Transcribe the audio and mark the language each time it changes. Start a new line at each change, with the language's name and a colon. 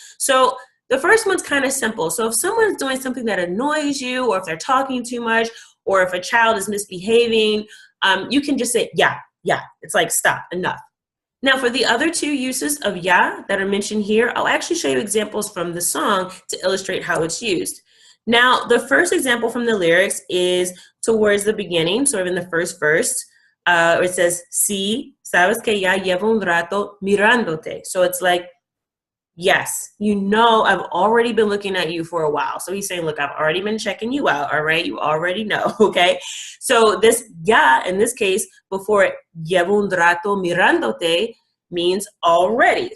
English: So the first one's kind of simple. So if someone's doing something that annoys you, or if they're talking too much, or if a child is misbehaving, you can just say, yeah. It's like stop, enough. Now, for the other 2 uses of ya that are mentioned here, I'll actually show you examples from the song to illustrate how it's used. Now, the first example from the lyrics is towards the beginning, sort of in the first verse. It says,
Spanish: sí, sabes que ya llevo un rato mirándote.
English: So it's like, yes, you know I've already been looking at you for a while. So he's saying, look, I've already been checking you out, all right? You already know, okay? So this ya, in this case, before
Spanish: llevo un rato mirándote,
English: means already.